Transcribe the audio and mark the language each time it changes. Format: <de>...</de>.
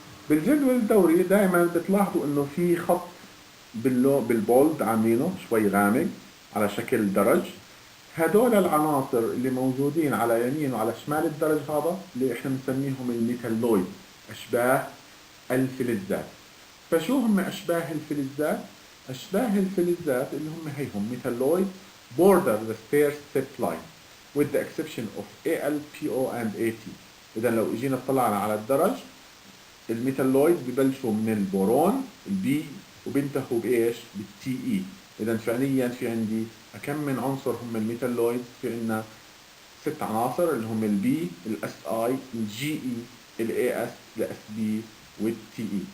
<ar>بالجدول الدوري دائما بتلاحظوا انه في خط بالبولد عاملينه شوي غامق على شكل درج. هدول العناصر اللي موجودين على يمين وعلى شمال الدرج هذا اللي احنا بنسميهم الميتالويد، اشباه الفلزات. فشو هم اشباه الفلزات؟ اشباه الفلزات اللي هم هيهم ميتالويد</ar> <en>border the stair step line with the exception of Al, Po and At.</en> <ar>اذا لو اجينا طلعنا على الدرج الميتالويد ببلشوا من البورون البي وبينتهوا بايش؟ بالتي اي. اذا فعليا في عندي كم من عنصر هم الميتالويد؟ في عندنا 6 عناصر اللي هم البي، الاس اي، الجي اي، الاي اس، الاس بي، والتي اي.</ar>